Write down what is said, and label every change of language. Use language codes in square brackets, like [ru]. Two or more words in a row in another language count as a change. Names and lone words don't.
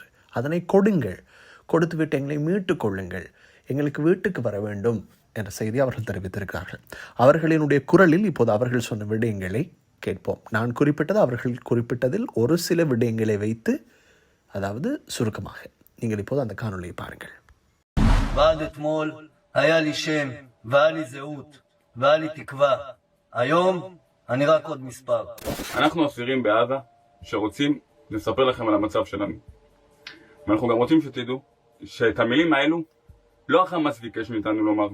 [ta] அதனை கொடுத்துவிட்டு எங்களை மீட்டுக் கொள்ளுங்கள், எங்களுக்கு வீட்டுக்கு வர வேண்டும் என்ற செய்தி அவர்கள் தெரிவித்திருக்கிறார்கள். அவர்களினுடைய குரலில் இப்போது அவர்கள் சொன்ன விடயங்களை கேட்போம். நான் குறிப்பிட்டது அவர்கள் குறிப்பிட்டதில் ஒரு சில விடயங்களை வைத்து, அதாவது சுருக்கமாக நீங்கள் இப்போது அந்த காணொலியை பாருங்கள். [he] והיה לי זהות, והיה לי תקווה. היום אני רק עוד מספר. אנחנו אסירים בעזה שרוצים לספר לכם על המצב שלנו. ואנחנו גם רוצים שתדעו שאת המילים האלו לא החמאס ביקש מאיתנו לומר.